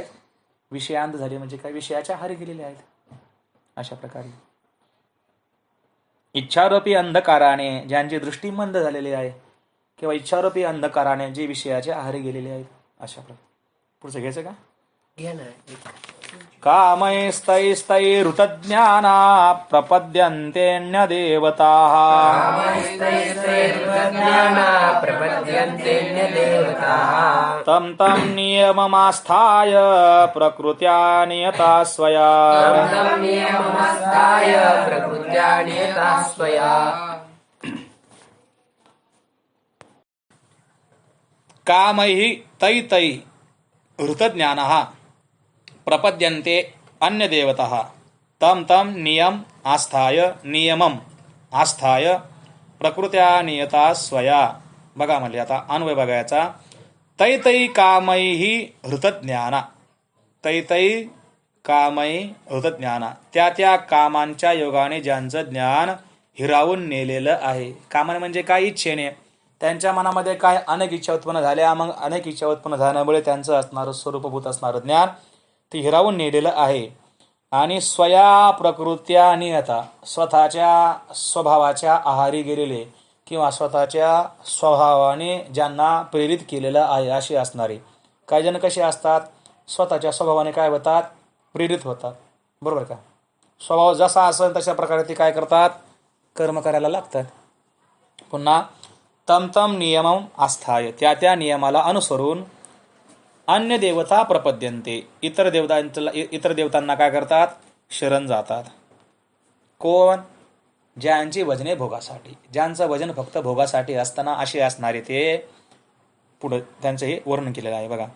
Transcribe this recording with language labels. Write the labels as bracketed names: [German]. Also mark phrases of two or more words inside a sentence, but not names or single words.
[Marathi] विषयांध झाले म्हणजे काय? विषयाच्या आहारी गेलेले आहेत. अशा प्रकारे इच्छारूपी अंधकाराने ज्यांची दृष्टी मंद झालेली आहे किंवा इच्छारूपी अंधकाराने जे विषयाच्या आहारी गेलेले आहेत. अशा प्रकारे पुढचं घ्यायचं का? घ्या ना. [Sanskrit] कामैस्तैस्तैरुतज्ञाना प्रपद्यन्तेऽन्य देवताः तं तं नियममास्थाय प्रकृत्या नियता स्वया. कामैः तै तै हृतज्ञानः प्रपद्यन्ते अन्य देवतः तं तं नियमम आस्थाय प्रकृत्या नियता स्वया. [Marathi] बघा म्हणले आता अन्वय बघायचा. [Sanskrit] तै तै कामैः हृतज्ञाना. तै तै कामै हृतज्ञाना. [Marathi] त्या त्या कामांच्या योगाने ज्यांचं ज्ञान हिरावून नेलेलं आहे. कामाने म्हणजे काय? इच्छेने. त्यांच्या मनामध्ये काय? अनेक इच्छा उत्पन्न झाल्या. मग अनेक इच्छा उत्पन्न झाल्यामुळे त्यांचं असणारं स्वरूपभूत असणारं ज्ञान ते हिरावून नेलेलं आहे. [Sanskrit] आणि स्वया प्रकृत्या नियता. [Marathi] स्वतःच्या स्वभावाच्या आहारी गेलेले किंवा स्वतःच्या स्वभावाने ज्यांना प्रेरित केलेलं आहे असे असणारे. काही जण कसे असतात? स्वतःच्या स्वभावाने काय होतात? प्रेरित होतात. बरोबर का? स्वभाव जसा असेल तशा प्रकारे ते काय करतात? कर्म करायला लागतात. [Sanskrit] पुन्हा तम तम नियमम आस्थाय. [Marathi] त्या त्या नियमाला अनुसरून [Sanskrit] अन्य देवता प्रपद्यन्ते. [Marathi] इतर देवतांना काय करतात? शरण जातात. कोण? ज्यांची भजने भोगासाठी. ज्यांचं भजन फक्त भोगासाठी असताना असे असणारे ते पुढे त्यांचं हे वर्णन केलेलं आहे बघा.